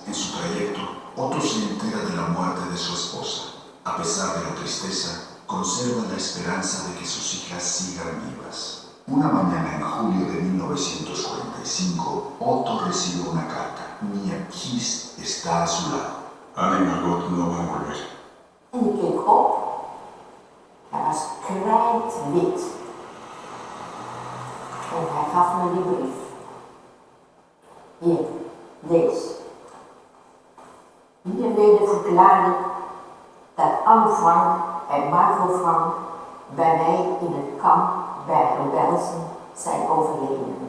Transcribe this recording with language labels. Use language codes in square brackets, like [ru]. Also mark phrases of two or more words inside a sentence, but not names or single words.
[es] En su trayecto, Otto se entera de la muerte de su esposa. A pesar de la tristeza, conserva la esperanza de que sus hijas sigan vivas. Una mañana en julio de 1945, Otto recibe una carta. Miep His está a su lado. Anna y Margot no van a volver. [nl] En ik keek op. Hij was krijtwit. En hij gaf me die brief. Hier, lees. Hiermee verklaar ik dat Anne Frank en Margot Frank bij mij in het kamp Bergen-Belsen zijn overleden.